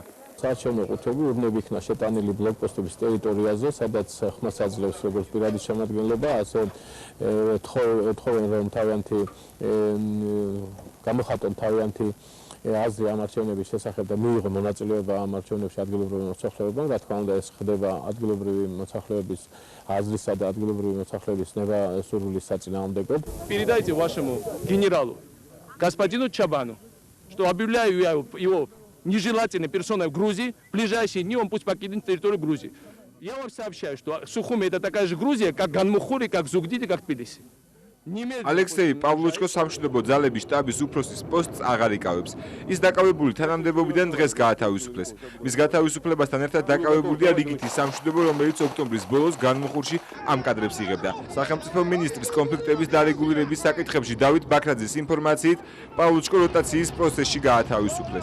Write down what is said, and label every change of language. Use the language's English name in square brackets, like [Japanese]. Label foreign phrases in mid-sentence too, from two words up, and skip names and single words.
[Georgian] საარჩევნო ყუთები ურნები იქნა შეტანილი ბლოკპოსტების ტერიტორიაზე, სადაც ხმას აძლევს როგორც პირადი შემადგენლობა, ასე ეთხოვენ რომ თავიანთი გამოხატონ თავიანთი აზრი ამ არჩევნების შესახებ და მიიღო მონაწილეობა ამ არჩევნებში ადგილობრივი მოსახლეობამ. Რა თქმა უნდა, ეს ხდება ადგილობრივი მოსახლეობის აზრისა და ადგილობრივი მოსახლეობის ნება-სურვილის საწინააღმდეგოდ. [Russian] Передайте вашему генералу господину Чабану, что объявляю его нежелательной персоной в Грузии. В ближайшие дни он пусть покинет территорию Грузии. Я вам сообщаю, что Сухуми это такая же Грузия, как Ганмухури, как Зугдиди, как Тбилиси. [Georgian] ალექსეი პავლუჩკოს სამშვიდობო ძალების შტაბის უფროსის პოსტს აღარ იკავებს. ის დაკავებული თანამდებობიდან დღეს გაათავისუფლეს. მის გათავისუფლებასთან ერთად დაკავებულია რიგითი სამშვიდობო, რომელიც ოქტომბრის ბოლოს განმუხურში ამ კადრებს იღებდა. სახელმწიფო მინისტრის კონფლიქტების დარეგულირების საკითხებში დავით ბაქრაძის ინფორმაციით, პავლუჩკო როტაციის პროცესში გაათავისუფლეს.